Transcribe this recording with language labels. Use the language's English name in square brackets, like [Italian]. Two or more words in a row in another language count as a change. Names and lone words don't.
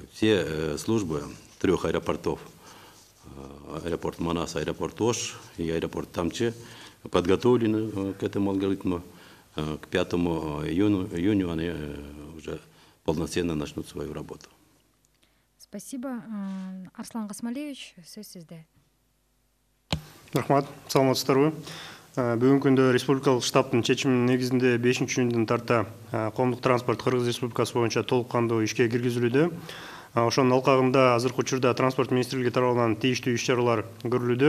[Russian] Все службы 3 аэропортов, аэропорт Манас, аэропорт Ош и аэропорт Тамче, подготовлены к этому алгоритму. К 5 июню они уже полноценно начнут свою работу. Спасибо. [Kyrgyz] Арслан Касмалевич, сөз сізде. Рахмат, саламатсыздарбы. Бүгүнкү күндө республикалык штабтын чечиминин негизинде 5-июндан тарта коомдук транспорт Кыргыз Республикасы боюнча толук кандуу ишке киргизилүүдө. Ошонун алкагында азыркы учурда транспорт министрлиги тарабынан тийиштүү иш-чаралар көрүлүүдө.